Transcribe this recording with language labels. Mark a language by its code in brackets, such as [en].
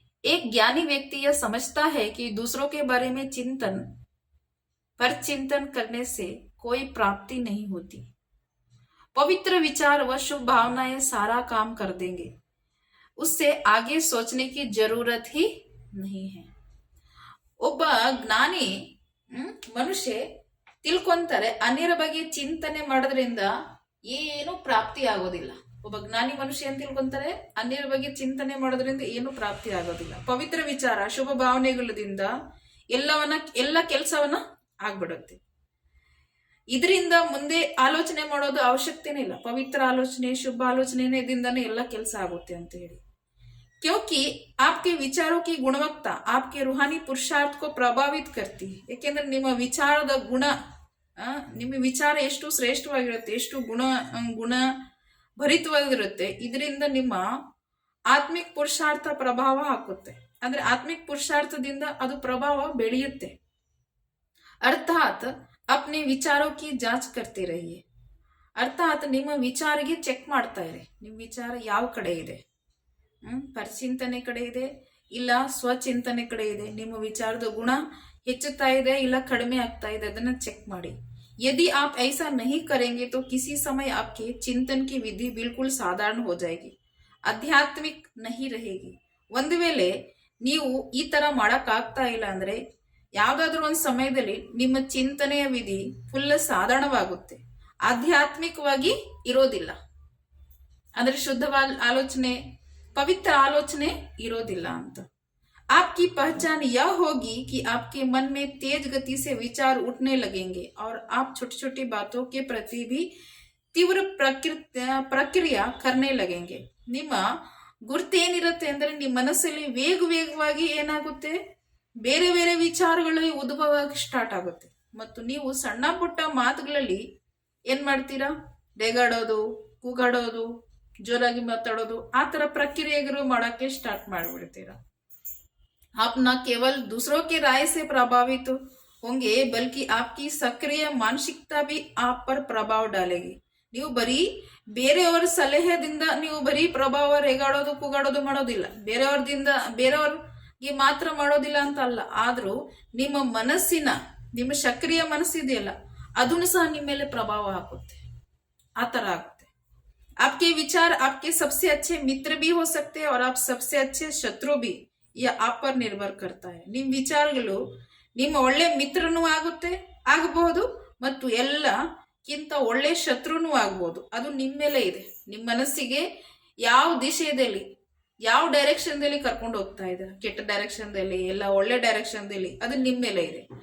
[hi] एक ज्ञानी व्यक्ति यह समझता है कि दूसरों के बारे में पर चिंतन करने से कोई प्राप्ति नहीं होती. पवित्र विचार व शुभ भावनाएं सारा काम कर देंगे. उससे आगे सोचने की जरूरत ही नहीं है. [kn] ಒಬ್ಬ ಜ್ಞಾನಿ ಮನುಷ್ಯ ತಿಳ್ಕೊಂತಾರೆ ಅನ್ಯರ ಬಗ್ಗೆ ಚಿಂತನೆ ಮಾಡೋದ್ರಿಂದ ಏನು ಪ್ರಾಪ್ತಿ ಆಗೋದಿಲ್ಲ. ಒಬ್ಬ ಜ್ಞಾನಿ ಮನುಷ್ಯ ಏನ್ ತಿಳ್ಕೊಂತಾರೆ, ಅನ್ಯರ ಬಗ್ಗೆ ಚಿಂತನೆ ಮಾಡೋದ್ರಿಂದ ಏನು ಪ್ರಾಪ್ತಿ ಆಗೋದಿಲ್ಲ. ಪವಿತ್ರ ವಿಚಾರ ಶುಭ ಭಾವನೆಗಳಿಂದ ಎಲ್ಲ ಕೆಲಸವನ್ನ ಆಗ್ಬಿಡುತ್ತೆ. ಇದರಿಂದ ಮುಂದೆ ಆಲೋಚನೆ ಮಾಡೋದು ಅವಶ್ಯಕತೆನೇ ಇಲ್ಲ. ಪವಿತ್ರ ಆಲೋಚನೆ ಶುಭ ಆಲೋಚನೆದಿಂದಾನೇ ಎಲ್ಲ ಕೆಲಸ ಆಗುತ್ತೆ ಅಂತ ಹೇಳಿ. [hi] क्योंकि आपके विचारों की गुणवत्ता आपके रूहानी पुरुषार्थ को प्रभावित करती है. [kn] ಯಾಕೆಂದ್ರೆ ನಿಮ್ಮ ವಿಚಾರದ ಗುಣ, ನಿಮ್ಮ ವಿಚಾರ ಎಷ್ಟು ಶ್ರೇಷ್ಠವಾಗಿರುತ್ತೆ, ಎಷ್ಟು ಗುಣ ಭರಿತವಾಗಿರುತ್ತೆ, ಇದರಿಂದ ನಿಮ್ಮ ಆತ್ಮಿಕ ಪುರುಷಾರ್ಥ ಪ್ರಭಾವ ಹಾಕುತ್ತೆ. ಅಂದ್ರೆ ಆತ್ಮಿಕ ಪುರುಷಾರ್ಥದಿಂದ ಅದು ಪ್ರಭಾವ ಬೆಳೆಯುತ್ತೆ. [hi] ಅರ್ಥಾತ್ अपने विचारों की जांच करते रहिए. [kn] ಅರ್ಥಾತ್ ನಿಮ್ಮ ವಿಚಾರಿಗೆ ಚೆಕ್ ಮಾಡ್ತಾ ಇರಿ. ನಿಮ್ಮ ವಿಚಾರ ಯಾವ ಕಡೆ ಇದೆ, ಪರಿಚಿಂತನೆ ಕಡೆ ಇದೆ ಇಲ್ಲ ಸ್ವಚಿಂತನೆ ಕಡೆ ಇದೆ. ನಿಮ್ಮ ವಿಚಾರದ ಗುಣ ಹೆಚ್ಚುತ್ತಾ ಇದೆ ಇಲ್ಲ ಕಡಿಮೆ ಆಗ್ತಾ ಇದೆ, ಅದನ್ನ ಚೆಕ್ ಮಾಡಿ. [hi] यदि आप ऐसा नहीं करेंगे तो किसी समय आपके चिंतन की विधि बिल्कुल साधारण हो जाएगी, आध्यात्मिक नहीं रहेगी. [kn] ಒಂದು ವೇಳೆ ನೀವು ಈ ತರ ಮಾಡಕ್ ಆಗ್ತಾ ಇಲ್ಲ ಅಂದ್ರೆ ಯಾವ್ದಾದ್ರು ಒಂದು ಸಮಯದಲ್ಲಿ ನಿಮ್ಮ ಚಿಂತನೆಯ ವಿಧಿ ಫುಲ್ ಸಾಧಾರಣವಾಗುತ್ತೆ, ಆಧ್ಯಾತ್ಮಿಕವಾಗಿ ಇರೋದಿಲ್ಲ. ಅಂದ್ರೆ ಶುದ್ಧವಾದ ಆಲೋಚನೆ, ಪವಿತ್ರ ಆಲೋಚನೆ ಇರೋದಿಲ್ಲ ಅಂತ. [hi] आपकी पहचान यह होगी कि आपके मन में तेज गति से विचार उठने लगेंगे और आप छोटी छोटी बातों के प्रति भी तीव्र प्रक्रिया करने लगेंगे. [kn] ನಿಮ್ಮ ಗುರ್ತೇನಿರುತ್ತೆ ಅಂದ್ರೆ ನಿಮ್ಮ ಮನಸ್ಸಲ್ಲಿ ವೇಗವಾಗಿ ಏನಾಗುತ್ತೆ, ಬೇರೆ ಬೇರೆ ವಿಚಾರಗಳು ಉದ್ಭವ ಸ್ಟಾರ್ಟ್ ಆಗುತ್ತೆ. ಮತ್ತು ನೀವು ಸಣ್ಣ ಪುಟ್ಟ ಮಾತುಗಳಲ್ಲಿ ಏನ್ ಮಾಡ್ತೀರಾ, ರೇಗಾಡೋದು, ಕೂಗಾಡೋದು, ಜೋರಾಗಿ ಮಾತಾಡೋದು, ಆ ತರ ಪ್ರಕ್ರಿಯೆಗಳು ಮಾಡಕ್ಕೆ ಸ್ಟಾರ್ಟ್ ಮಾಡ್ಬಿಡ್ತೀರಾ. [hi] आप न केवल दूसरों के राय से प्रभावित होंगे बल्कि आपकी सक्रिय मानसिकता भी आप पर प्रभाव डालेगी. [kn] ನೀವು ಬರೀ ಬೇರೆಯವರ ಸಲಹೆದಿಂದ ನೀವು ಬರೀ ಪ್ರಭಾವ, ರೇಗಾಡೋದು, ಕೂಗಾಡೋದು ಮಾಡೋದಿಲ್ಲ. ಬೇರೆಯವ್ರಿಗೆ ಮಾತ್ರ ಮಾಡೋದಿಲ್ಲ ಅಂತ ಅಲ್ಲ, ಆದ್ರೂ ನಿಮ್ಮ ಮನಸ್ಸಿನ, ನಿಮ್ಮ ಸಕ್ರಿಯ ಮನಸ್ಸಿದೆಯಲ್ಲ ಅದನ್ನು ಸಹ ನಿಮ್ಮ ಮೇಲೆ ಪ್ರಭಾವ ಹಾಕುತ್ತೆ. ಆ ತರ ಆಗುತ್ತೆ. [hi] आपके विचार आपके सबसे अच्छे मित्र भी हो सकते हैं और आप सबसे अच्छे शत्रु भी. आप पर निर्भर करता है. [kn] ನಿಮ್ಮ ವಿಚಾರಗಳು ನಿಮ್ಮ ಒಳ್ಳೆ ಮಿತ್ರನೂ ಆಗಬಹುದು ಮತ್ತು ಎಲ್ಲಕ್ಕಿಂತ ಒಳ್ಳೆ ಶತ್ರುನೂ ಆಗಬಹುದು. ಅದು ನಿಮ್ಮ ಮೇಲೆ ಇದೆ. ನಿಮ್ಮ ಮನಸ್ಸಿಗೆ ಯಾವ ದಿಶೆಯಲ್ಲಿ, ಯಾವ ಡೈರೆಕ್ಷನ್ದಲ್ಲಿ ಕರ್ಕೊಂಡು ಹೋಗ್ತಾ ಇದೆ, ಕೆಟ್ಟ ಡೈರೆಕ್ಷನ್ದಲ್ಲಿ ಎಲ್ಲ ಒಳ್ಳೆ ಡೈರೆಕ್ಷನ್ದಲ್ಲಿ, ಅದು ನಿಮ್ಮ ಮೇಲೆ ಇದೆ.